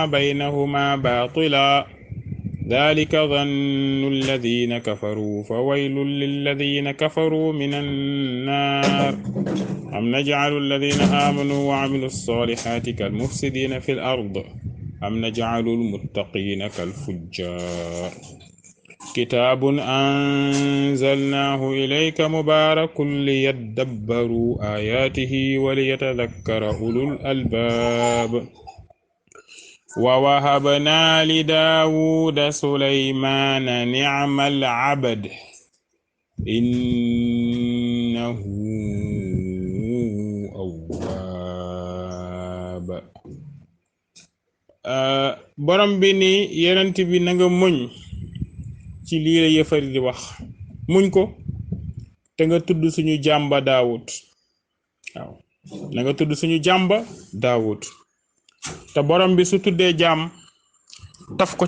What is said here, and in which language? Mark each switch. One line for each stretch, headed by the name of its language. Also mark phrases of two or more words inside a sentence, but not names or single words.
Arabic: بينهما باطلا ذلك ظن الذين كفروا فويل للذين كفروا من النار أم نجعل الذين آمنوا وعملوا الصالحات كالمفسدين في الأرض أم نجعل المتقين كالفجار كتاب أنزلناه إليك مبارك ليدبروا آياته وليتذكر أولو الألباب ووهبنا لداود سليمان نعم العبد إنه أواب
Wolof: borom bi ni yenent bi na nga muñ ci lii la yëfari di wax muñ ko te nga tudd suñu jàmba Daawud waaw na nga tudd suñu jàmba Daawud te borom bi su tuddee jaam taf ko